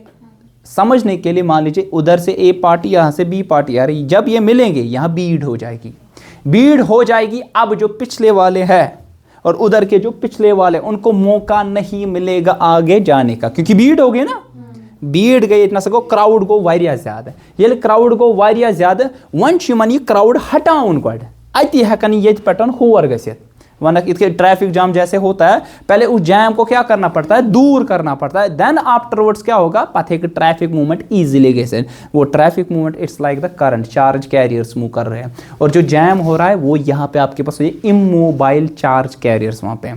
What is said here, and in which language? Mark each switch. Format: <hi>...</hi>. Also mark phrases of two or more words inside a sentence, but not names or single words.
<hi>समझने के लिए मान लीजिए उधर से ए पार्टी, यहाँ से बी पार्टी आ रही, जब ये मिलेंगे यहाँ बीड हो जाएगी, बीड हो जाएगी। अब जो पिछले वाले हैं और उधर के जो पिछले वाले, उनको मौका नहीं मिलेगा आगे जाने का, क्योंकि बीड हो गए ना, बीड गए इतना सको,</hi> <ks>क्राउड को वारिया ज्यादा, ये क्राउड को वारिया ज्यादा, वन मन ये क्राउड हटाउन गड अति हेकन ये पैटर्न होर गसित,</ks> <hi>वरना इसके</hi> <en>traffic jam</en> <hi>जैसे होता है, पहले उस जैम को क्या करना पड़ता है, दूर करना पड़ता है,</hi> <en>then afterwards</en> <hi>क्या होगा,</hi> <ks>पथे कि</ks> <en>traffic movement easily</en> <hi>गए। वो</hi> <en>traffic movement it's like the current, charge carriers</en> <hi>मूव कर रहे हैं, और जो जैम हो रहा है वो यहाँ पे आपके पास</hi> <en>immobile charge carriers</en> <hi>वहाँ पे।</hi>